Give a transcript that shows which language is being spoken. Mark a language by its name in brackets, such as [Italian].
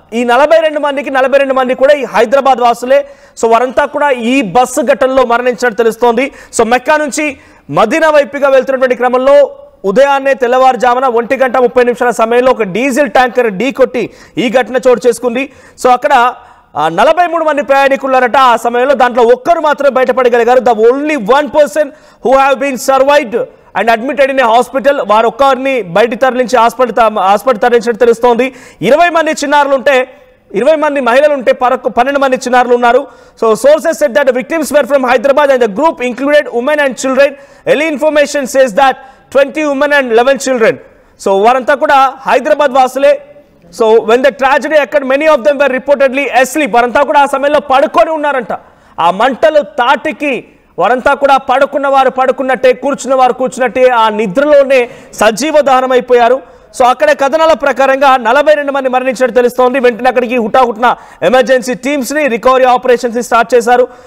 [Telugu] ఈ 42 మంది కూడా ఈ హైదరాబాద్ వాసులే. సో వారంతా కూడా ఈ బస్సు ఘటనలో మరణించినట్టు తెలుస్తోంది. సో మెక్కా నుంచి మదీనా వైపుగా వెళ్తున్నటువంటి క్రమంలో ఉదయాన్నే తెల్లవారుజామున 1:30 సమయంలో ఒక డీజిల్ ట్యాంకర్ ఢీకొట్టి ఈ ఘటన చోటు చేసుకుంది. సో అక్కడ 43 మంది ప్రయాణికులట ఆ సమయంలో. దాంట్లో ఒక్కరు మాత్రమే బయటపడగలిగారు. [English] The only 1 person who have been survived and admitted in a hospital. [Telugu] వారు ఒక్కరిని బయట తరలించి హాస్పిటల్ తరలించినట్టు తెలుస్తోంది. 20 మంది చిన్నారులు ఉంటే 20 మంది మహిళలు ఉంటే 12 మంది చిన్నారులు ఉన్నారు. [English] So sources said that the victims were from Hyderabad and the group included women and children. Early information says that 20 women and 11 children. [Telugu] So వారంతా కూడా Hyderabad వాసులే. [English] So when the tragedy occurred, many of them were reportedly asleep. [Telugu] వారంతా కూడా ఆ సమయంలో పడుకొని ఉన్నారంట. ఆ మంటలు తాటికి వారంతా కూడా పడుకున్నట్టే, కూర్చున్నట్టే ఆ నిద్రలోనే సజీవ దహనం అయిపోయారు. సో అక్కడ కథనాల ప్రకారంగా 42 మంది మరణించినట్టు తెలుస్తోంది. వెంటనే అక్కడికి హుటాహుటిన ఎమర్జెన్సీ టీమ్స్ ని రికవరీ ఆపరేషన్స్ ని స్టార్ట్ చేశారు.